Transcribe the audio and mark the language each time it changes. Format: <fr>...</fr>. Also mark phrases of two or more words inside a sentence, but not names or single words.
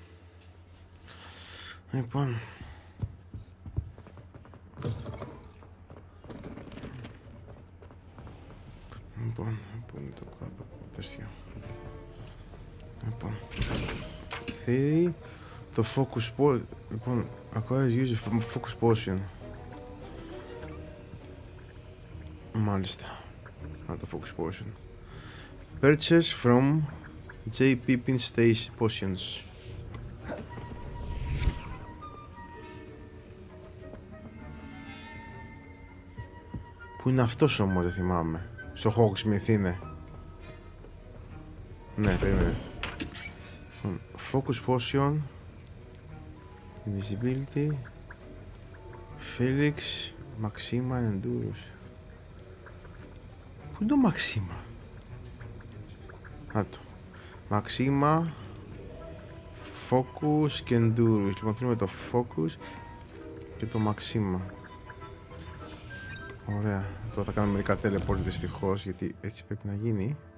<el>Λοιπόν, πού είναι το κάτω τεστιο? Λοιπόν, θέλει το focus potion. Λοιπόν,</el> <en>acquires use focus potion.</en> <el>Μάλιστα. Να το focus potion.</el> <en>Purchase from J.</en> <el>Pippin Stage Potions. Πού είναι αυτός όμως, δεν θυμάμαι. Στο Hogsmeade είναι. Ναι, περίμενε. Focus Potion. Invisibility. Felix. Maxima Endurance. Πού είναι το Maxima? Να το. Maxima. Focus και Endurance. Λοιπόν, θέλουμε το Focus και το Maxima. Ωραία. Τώρα θα κάνουμε μερικά teleport δυστυχώς, γιατί έτσι πρέπει να γίνει.</el>